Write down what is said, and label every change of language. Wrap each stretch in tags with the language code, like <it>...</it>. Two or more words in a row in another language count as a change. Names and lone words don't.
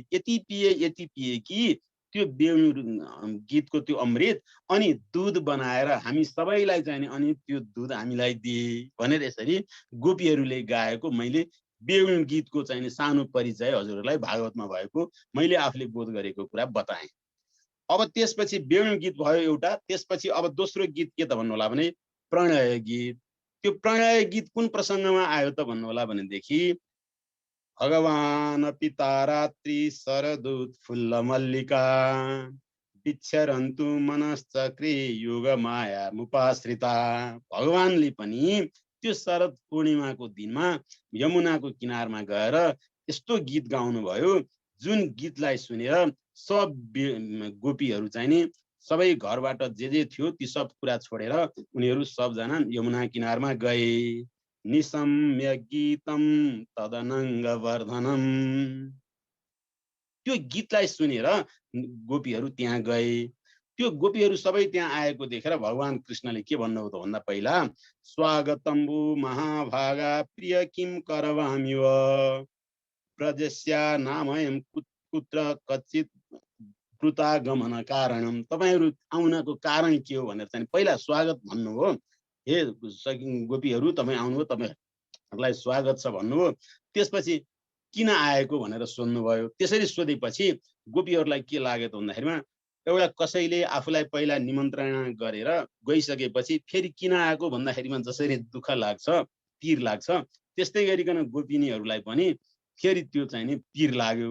<ne>यति पिए कि त्यो वेणु गीतको त्यो अमृत अनि दुध बनाएर हामी सबैलाई चाहिँ नि अनि त्यो दुध हामीलाई दिए भनेर यसरी गोपीहरूले गाएको मैले वेणु गीतको चाहिँ नि सानो परिचय हजुरहरूलाई भागवतमा भएको मैले आफूले बोध गरेको कुरा बताएँ। अब त्यसपछि वेणु गीत भयो एउटा, त्यसपछि अब दोस्रो गीत के त भन्नु होला भने प्रणय गीत। त्यो प्रणय गीत कुन प्रसङ्गमा आयो त भन्नु होला भनेदेखि</ne> <sa>भगवान पिता रात्रि शरदूत फुल्ल मल्लिका विच्छरन्तु मनश्चक्रे योग माया मुपाश्रिता।</sa> <ne>भगवानले पनि त्यो शरद पूर्णिमाको दिनमा यमुनाको किनारमा गएर यस्तो गीत गाउनु भयो जुन गीतलाई सुनेर सब गोपीहरू चाहिँ नि सबै घरबाट जे थियो ती सब कुरा छोडेर उनीहरू सबजना यमुना किनारमा गए।</ne> <sa>निसम्य गीतम तदनङ्ग वर्धनम।</sa> <ne>त्यो गीतलाई सुनेर गोपीहरू त्यहाँ गए। त्यो गोपीहरू सबै त्यहाँ आएको देखेर भगवान कृष्णले के भन्नुभयो त भन्दा पहिला</ne> <sa>स्वागतम्बु महाभागा प्रिय किम करवाम्यव प्रजस्या नामयम कुत्र कच्चित कृतागमन कारणम।</sa> <ne>तपाईहरू आउनको कारण के हो भनेर चाहिँ पहिला स्वागत भन्नुभयो। हे गोपीहरू तपाईँ आउनुभयो, तपाईँहरूलाई स्वागत छ भन्नुभयो। त्यसपछि किन आएको भनेर सोध्नुभयो। त्यसरी सोधेपछि गोपीहरूलाई के लाग्यो त भन्दाखेरिमा एउटा कसैले आफूलाई पहिला निमन्त्रणा गरेर गइसकेपछि फेरि किन आएको भन्दाखेरिमा जसरी दुःख लाग्छ, पीर लाग्छ, त्यस्तै गरिकन गोपिनीहरूलाई पनि फेरि त्यो चाहिँ नि पीर लाग्यो।</ne>